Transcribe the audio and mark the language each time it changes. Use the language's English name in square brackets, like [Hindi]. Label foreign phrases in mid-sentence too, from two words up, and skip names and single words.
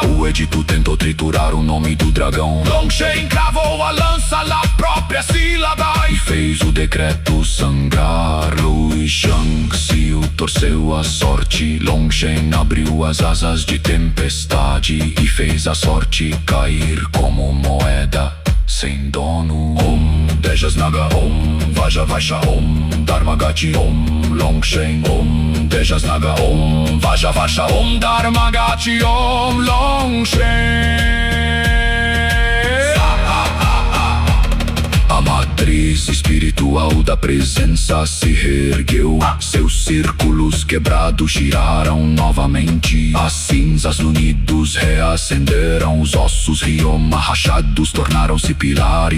[Portuguese] O edito tentou triturar o nome do dragão. Long Shen cravou a lança na própria sílaba e fez o decreto sangrar. Lui Shang Xiu torceu a sorte. Long Shen abriu as asas de tempestade e fez a sorte cair como moeda sem dono. [Sanskrit] ॐ तेजस् नाग ॐ वज वैश ॐ धर्मगति ॐ Long Shen ॐ तेजस् नाग ॐ वज वैश ॐ धर्मगति ॐ Long Shen. [Portuguese] A matriz espiritual espiritual da presença se reergueu. Seus círculos quebrados giraram novamente. As cinzas unidos reacenderam. Os ossos rioma rachados tornaram-se pilares.